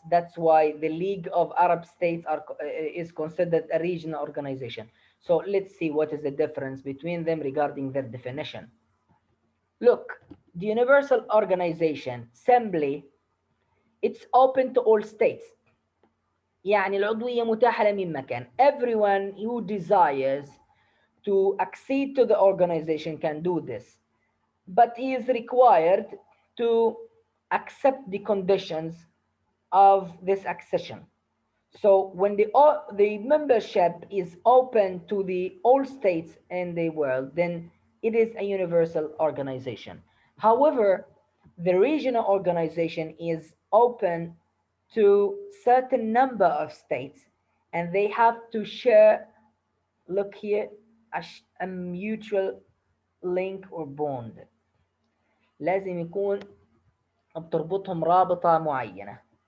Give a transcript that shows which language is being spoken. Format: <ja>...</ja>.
<en>That's why the League of Arab States is considered a regional organization. So let's see what is the difference between them regarding their definition. Look, the Universal Organization simply it's open to all states.</en> <ar>يعني العضوية متاحة لمن مكان.</ar> <en>Everyone who desires to accede to the organization can do this, but he is required to accept the conditions of this accession. So when the membership is open to the all states in the world, then it is a universal organization. However, the regional organization is open to certain number of states, and they have to share, look here, a mutual link or bond.</en> <ar>لازم يكون بتربطهم رابطة معينة.</ar>